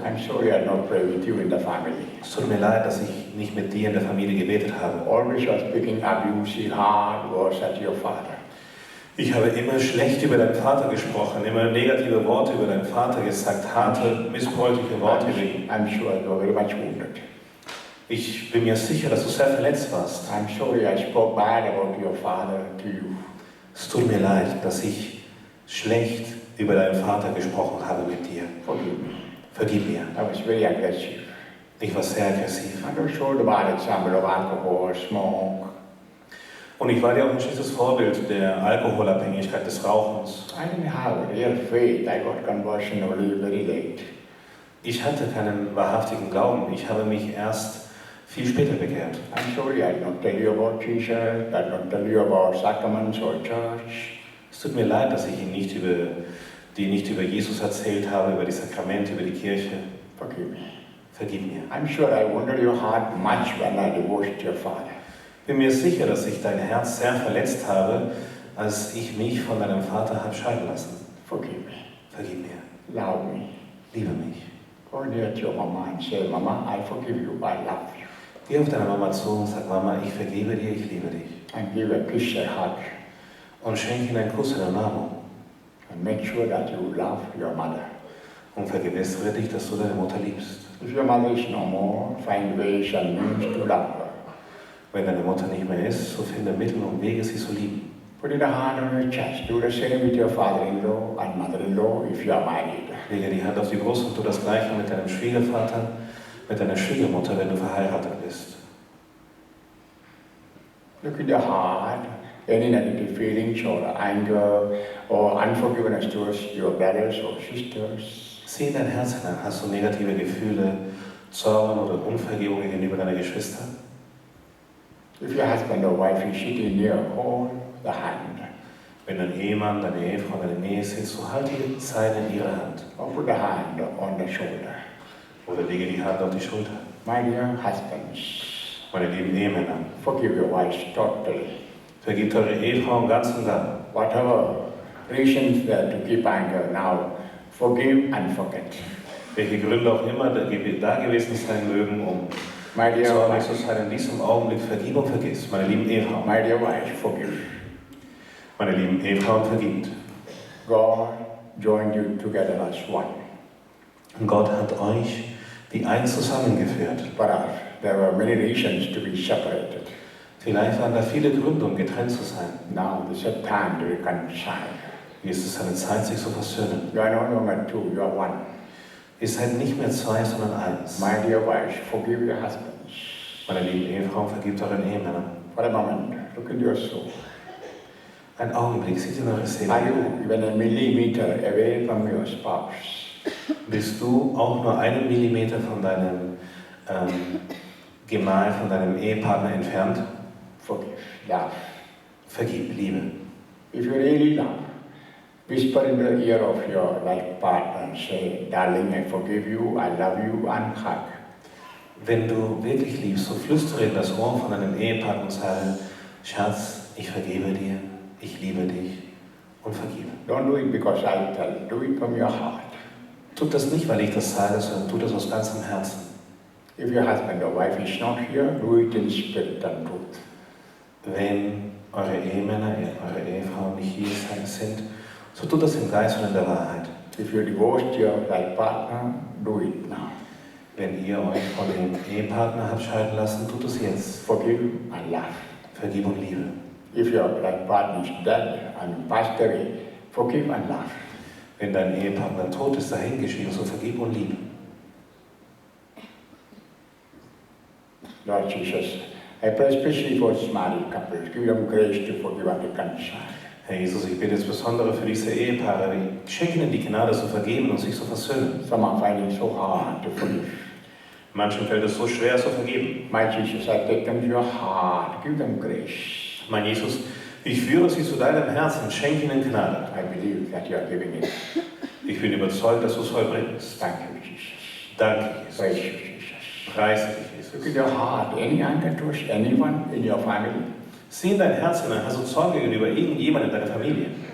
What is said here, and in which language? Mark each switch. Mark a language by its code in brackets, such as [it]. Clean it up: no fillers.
[en] I'm sorry I not pray with you in the family. [de] Es tut mir leid, dass ich nicht mit dir in der Familie gebetet habe. [en] Always was speaking abusive, hard words at your father. [de] Ich habe immer schlecht über deinen Vater gesprochen, immer negative Worte über deinen Vater gesagt, harte, missbräuchliche Worte über ihn. [en] I'm sure you are very much wounded. [de] Ich bin mir sicher, dass du sehr verletzt warst. [en] I'm sorry I spoke bad about your father to you. [de] Es tut mir leid, dass ich schlecht über deinen Vater gesprochen habe mit dir. [en] Forgive me. [de] Vergib mir. [en] I was very aggressive. [de] Ich war sehr aggressiv. [en] I don't show the bad example of alcohol, smoke. [de] Und ich war dir auch ein schlechtes Vorbild der Alkoholabhängigkeit, des Rauchens. [en] I didn't have real faith. I got conversion only very late. [de] Ich hatte keinen wahrhaftigen Glauben. Ich habe mich erst viel später bekehrt. [en] I'm sorry I did not tell you about Jesus. I did not tell you about sacraments or church. [de] Es tut mir leid, dass ich dir nicht über Jesus erzählt habe, über die Sakramente, über die Kirche. [en] Forgive me. [de] Vergib mir. [en] I'm sure I wounded your heart much when I divorced your father. [de] Ich bin mir sicher, dass ich dein Herz sehr verletzt habe, als ich mich von deinem Vater habe scheiden lassen. [en] Forgive me. [de] Vergib mir. [en] Love me. [de] Liebe mich. [en] Go near to your mama and say, Mama, I forgive you. I love you. [de] Geh auf deine Mama zu und sag, Mama, ich vergebe dir, ich liebe dich. [en] And give a kiss, a hug. [de] Und schenke ihnen einen Kuss in der Umarmung. [en] And make sure that you love your mother. [de] Und vergewissere dich, dass du deine Mutter liebst. [en] If your mother is no more, find ways and means to love her. [de] Wenn deine Mutter nicht mehr ist, so finde Mittel und Wege, sie zu lieben. [en] Put your hand on your chest. Do the same with your father-in-law and mother-in-law if you are married. [de] Lege die Hand auf die Brust und tu das Gleiche mit deinem Schwiegervater, mit deiner Schwiegermutter, wenn du verheiratet bist. [en] Look in your heart. Any negative feelings or anger or unforgiveness towards your brothers or sisters. [de] Sieh in dein Herz hinein. Hast du negative Gefühle, Zorn oder Unvergebung gegenüber deiner Geschwister? [en] If your husband or wife is sitting near, hold the hand. [de] Wenn dein Ehemann, deine Ehefrau in der Nähe sitzt, so halte die Seine in ihrer Hand. [en] Or put the hand on the shoulder. [de] Oder lege die Hand auf die Schulter. [en] My dear husbands, [de] Meine lieben Ehemänner, [en] forgive your wives totally. [de] vergibt eure Ehefrau im Ganzen gar. [en] Whatever reasons there to keep anger now, forgive and forget. [de] Welche Gründe auch immer da gewesen sein mögen, um [en] My dear [de] zornig zu [en] wife, [de] sein, in diesem Augenblick vergib und vergiss. Meine lieben Ehefrauen, [en] my dear wife, forgive. [de] meine lieben Ehefrauen, vergibt. [en] God joined you together as one. [de] Und Gott hat euch wie eins zusammengeführt. [en] Perhaps there were many reasons to be separated. [de] Vielleicht waren da viele Gründe, um getrennt zu sein. [en] Now is a time to reconcile. [de] Jetzt ist eine Zeit, sich zu versöhnen. [en] You are no longer two, you are one. [de] Ihr seid nicht mehr zwei, sondern eins. [en] My dear wives, forgive your husbands. [de] Meine lieben Ehefrauen, vergibt euren Ehemännern. [en] For a moment, look into your soul. [de] Ein Augenblick, seht in eure Seele. [en] Are you even a millimeter away from your spouse? [de] Bist du auch nur einen Millimeter von deinem Gemahl, von deinem Ehepartner entfernt? [en] Forgive, love. [de] Vergib, liebe. [en] If you really love, whisper in the ear of your life partner and say, darling, I forgive you, I love you, and hug. [de] Wenn du wirklich liebst, so flüstere in das Ohr von deinem Ehepartner und sage, Schatz, ich vergebe dir, ich liebe dich und vergebe. [en] Don't do it because I tell, do it from your heart. [de] Tut das nicht, weil ich das sage, sondern tut das aus ganzem Herzen. [en] If your husband or wife is not here, do it in spirit and truth. [de] Wenn eure Ehemänner, eure Ehefrauen nicht hier sind, so tut das im Geist und in der Wahrheit. [en] If you divorced your life partner, do it now. [de] Wenn ihr euch von dem Ehepartner habt scheiden lassen, tut es jetzt. [en] Forgive and love. [de] Vergib und liebe. [en] If your life partner is dead and passed away, forgive and love. [de] Wenn dein Ehepartner tot ist, dahingeschrieben, so vergib und liebe. [en] Lord Jesus, I pray especially for married couples. Give them grace to forgive and reconcile. [de] Herr Jesus, ich bitte insbesondere für diese Ehepaare, schenke ihnen die Gnade zu vergeben und sich zu versöhnen. [en] Some are finding so hard to forgive. [de] Manchen fällt es so schwer zu vergeben. [en] My Jesus, I take them to your heart. Give them grace. [de] Mein Jesus, ich führe sie zu deinem Herzen, schenke ihnen Gnade. [en] I believe that you are giving it. [de] Ich bin überzeugt, dass du es vollbringst. [en] Thank you, Jesus. [de] Danke, [en] Praise [de] Jesus. [en] you, Jesus. [de] Preise dich, [en] Look [de] Jesus. [en] at your heart. Any anger towards anyone in your family [de] Sieh in dein Herz hinein, hast du Zorn gegenüber irgendjemand in deiner Familie